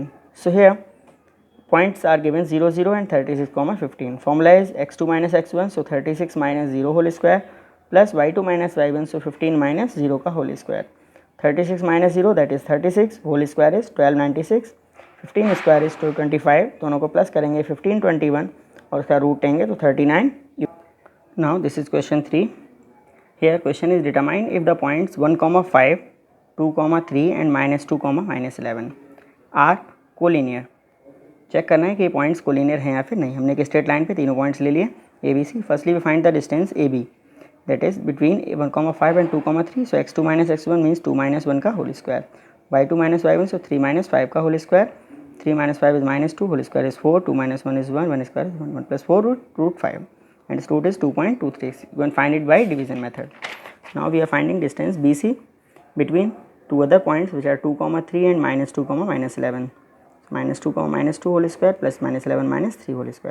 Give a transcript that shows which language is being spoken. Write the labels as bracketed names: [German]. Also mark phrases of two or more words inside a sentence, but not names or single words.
[English] So here points are given 0, 0 and 36, 15. Formula is x2 minus x1, so 36 minus 0 whole square plus y2 minus y1, so 15 minus 0 का whole square. 36 minus 0 that is 36, whole square is 1296, 15 square is 225, [Hindi] दोनों को प्लस करेंगे 15, 21 और उसका रूट लेंगे तो 39. [English] Now this is question 3. Here question is determine if the points 1, 5, 2, 3 and -2, -11 are collinear. [Hindi] चेक करना है कि [English] points collinear [Hindi] हैं या फिर नहीं। हमने एक [English] straight line [Hindi] पे तीनों पॉइंट्स ले लिए ए बी सी। [English] Firstly we find the distance A B that is between 1, 5 and 2, 3, so x2 minus x1 मीन्स 2 minus 1 का whole square, y2 minus y1 सो 3 minus 5 का whole square, 3 minus 5 is -2, whole square is 4, 2 minus 1 is 1, 1 square is 1, 1 plus 4 root 5 and its root is 2.23. You can find it by division method. Now we are finding distance BC between two other points which are 2, 3 and -2, -11. -2, -2 whole square plus -11 -3 whole square.